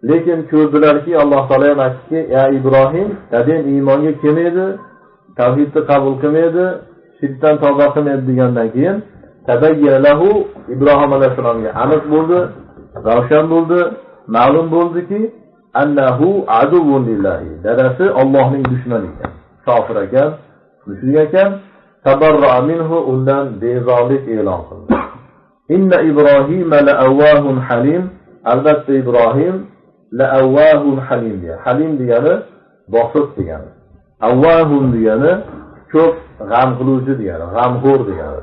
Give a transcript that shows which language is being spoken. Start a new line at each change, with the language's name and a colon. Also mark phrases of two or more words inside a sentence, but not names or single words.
Uzbek: Lekin ko'rdilarki, Alloh taolo ham aytdiki, "Ya Ibrohim, dadang iymonga kelmaydi, tavhidni qabul qilmaydi, shirkdan tavba qilmaydi" degandan keyin tabayyalahu Ibrohim alayhisolamga aniq bo'ldi, ravshan bo'ldi, ma'lum bo'ldiki,
Arabic: أنه عدو لله.
Uzbek: Dadasi Allohning dushmani ekan, kofir ekan, mushrik ekan.
Arabic: تبرأ منه,
Uzbek: undan bezorlik e'lon qildi.
Arabic: إن إبراهيم لأواه حليم.
Uzbek: Albatta Ibrohim
Arabic: لأواه حليم
Uzbek: deya. Halim degani bosiq degani. Awwahun degani ko'p g'am qiluvchi degani, g'amxo'r degani.